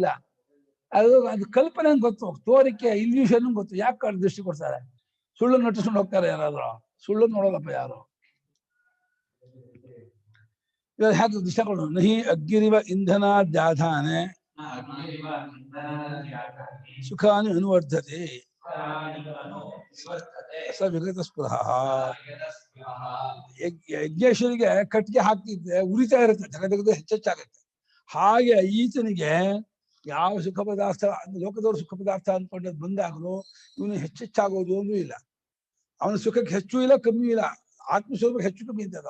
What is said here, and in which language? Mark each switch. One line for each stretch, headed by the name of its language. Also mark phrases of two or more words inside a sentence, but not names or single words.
Kannada: ಅದು ಕಲ್ಪನೆ ಗೊತ್ತು, ತೋರಿಕೆ ಇಲ್ಯೂಷನ್ ಗೊತ್ತು. ಯಾಕೆ ದೃಷ್ಟಿ ಕೊಡ್ತಾರೆ? ಸುಳ್ಳು ನಟಿಸ್ಕೊಂಡು ಹೋಗ್ತಾರೆ ಯಾರಾದ್ರು, ಸುಳ್ಳು ನೋಡೋದಪ್ಪ ಯಾರು. ಇವಾಗ ಹೇಗೆ ದೃಶ್ಯ ಕೊಡು,
Sanskrit: ನಹಿ ಅಗ್ನಿರಿವ ಇಂಧನ ದ್ಯಾಧಾನೆ ಸುಖಾನಿ ಅನುವರ್ಧತೆ ಸ ವಿಗತ ಸ್ಪೃಹ.
Kannada: ಯಜ್ಞೇಶ್ವರಿಗೆ ಕಟ್ಟಿಗೆ ಹಾಕಿದ್ರೆ ಉರಿತಾ ಇರುತ್ತೆ, ತೆಗೆದು ಹೆಚ್ಚೆಚ್ಚಾಗುತ್ತೆ. ಹಾಗೆ ಈತನಿಗೆ ಯಾವ ಸುಖ ಪದಾರ್ಥ, ಲೋಕದವರು ಸುಖ ಪದಾರ್ಥ ಅಂದ್ಕೊಂಡದ್ದು ಬಂದಾಗಲೂ ಇವನು ಹೆಚ್ಚೆಚ್ಚಾಗೋದು ಅಂದೂ ಇಲ್ಲ. ಅವನ ಸುಖಕ್ಕೆ ಹೆಚ್ಚು ಇಲ್ಲ ಕಮ್ಮಿ ಇಲ್ಲ. ಆತ್ಮಸ್ವರೂಪ ಹೆಚ್ಚು ಕಮ್ಮಿ ಇದ್ದದ.